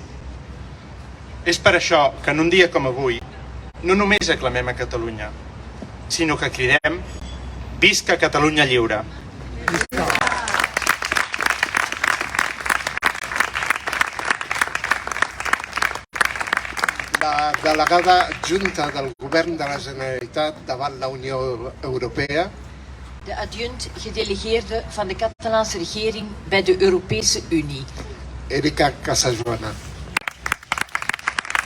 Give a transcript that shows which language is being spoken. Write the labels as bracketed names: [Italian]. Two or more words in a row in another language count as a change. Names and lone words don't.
[Catalan] És per això que en un dia com avui no només aclamem a Catalunya, sinó que cridem «Visca Catalunya lliure!». La delegada adjunta del Govern de la Generalitat davant la Unió Europea, [Dutch] de adjunct gedelegeerde van de Catalaanse regering bij de Europese Unie, Erika Casajoana.